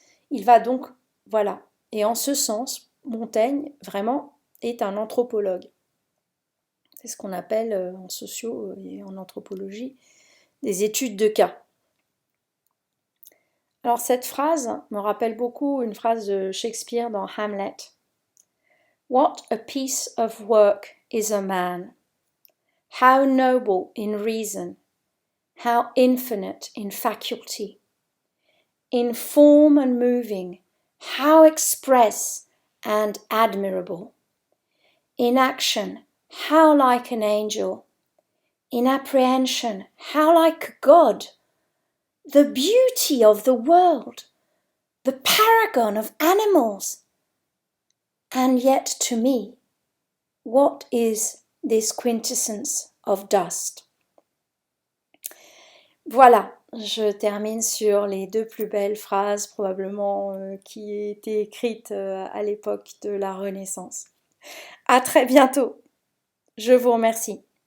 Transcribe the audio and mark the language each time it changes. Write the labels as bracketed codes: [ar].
[fr] Il va donc, voilà. Et en ce sens, Montaigne, vraiment, est un anthropologue. C'est ce qu'on appelle en sociaux et en anthropologie des études de cas. Alors cette phrase me rappelle beaucoup une phrase de Shakespeare dans Hamlet, [en] What a piece of work is a man! How noble in reason, how infinite in faculty! In form and moving, how express and admirable! In action, how like an angel! In apprehension, how like God! The beauty of the world, the paragon of animals! And yet to me, what is this quintessence of dust? [fr] Voilà, je termine sur les deux plus belles phrases probablement qui étaient écrites à l'époque de la Renaissance. À très bientôt. Je vous remercie.